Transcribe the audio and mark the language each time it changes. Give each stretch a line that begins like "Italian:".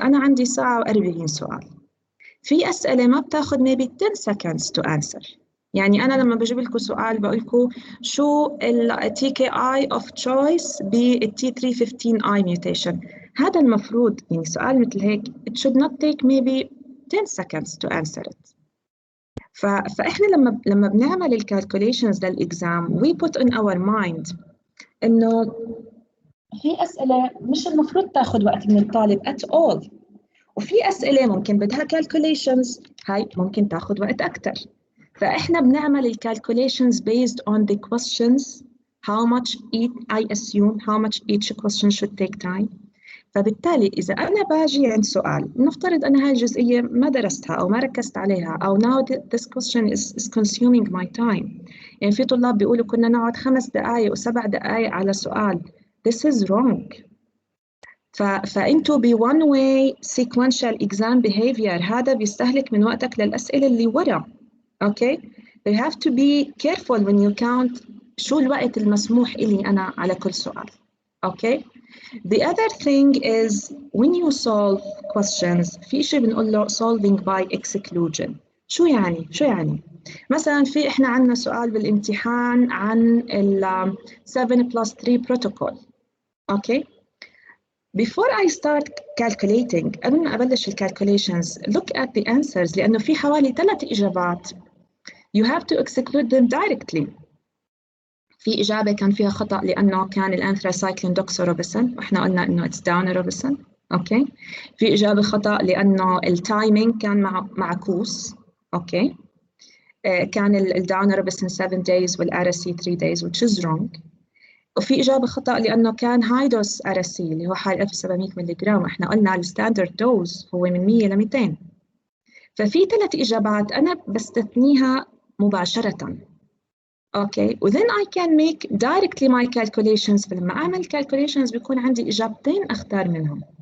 Arabic: أنا عندي ساعة و40 سؤال، في أسئلة ما بتاخد
English: maybe 10 seconds to answer.
Arabic: يعني أنا لما بجيب لكم سؤال بقول لكم شو ال TKI of choice بال T315I mutation، هذا المفروض يعني سؤال مثل هيك
English: it should not take maybe 10 seconds to answer it.
Arabic: فإحنا لما بنعمل الكالكوليشنز للإكزام
English: we put in our mind
Arabic: إنه في أسئلة مش المفروض تاخد وقت من الطالب
English: at all،
Arabic: وفي أسئلة ممكن بدها calculations هاي ممكن تاخد وقت أكتر. فإحنا بنعمل الcalculations
English: based on the questions how much I assume how much each question should take time.
Arabic: فبالتالي إذا أنا باجي عند سؤال نفترض أن هاي الجزئية ما درستها أو ما ركزت عليها أو
English: now this question is consuming my time،
Arabic: يعني في طلاب بيقولوا كنا نقعد 5 دقائق و7 دقائق على سؤال.
English: This is wrong.
Arabic: فأنتوا ب
English: one way sequential exam behavior
Arabic: هذا بيستهلك من وقتك للأسئلة اللي ورا.
English: Okay? You have to be careful when you count
Arabic: شو الوقت المسموح إلي أنا على كل سؤال.
English: Okay? The other thing is when you solve questions
Arabic: في شيء بنقول له
English: solving by exclusion.
Arabic: شو يعني؟ شو يعني؟ مثلا في إحنا عندنا سؤال بالامتحان عن ال 7+3 protocol.
English: Okay? Before I start calculating،
Arabic: قبل ما أبلش
English: calculations look at the answers،
Arabic: لأنه في حوالي 3 إجابات
English: you have to exclude them directly.
Arabic: في إجابة كان فيها خطأ لأنه كان الأنثراسايكلين دوكسوروبيسين وإحنا قلنا إنه it's داونوروبيسين. أوكي. في إجابة خطأ لأنه التايمينج كان معكوس. أوكي. كان الداونوروبيسين 7 days والأرسي 3 days
English: which is wrong.
Arabic: وفي إجابة خطأ لأنه كان هاي دوز أرسي اللي هو حوالي 1700 ملغ، وإحنا قلنا الستاندرد دوز هو من 100 ل 200. ففي 3 إجابات أنا بستثنيها مباشرة. أوكي.
English: وthen I can make directly my calculations.
Arabic: فلما أعمل calculations بيكون عندي إجابتين أختار منهم.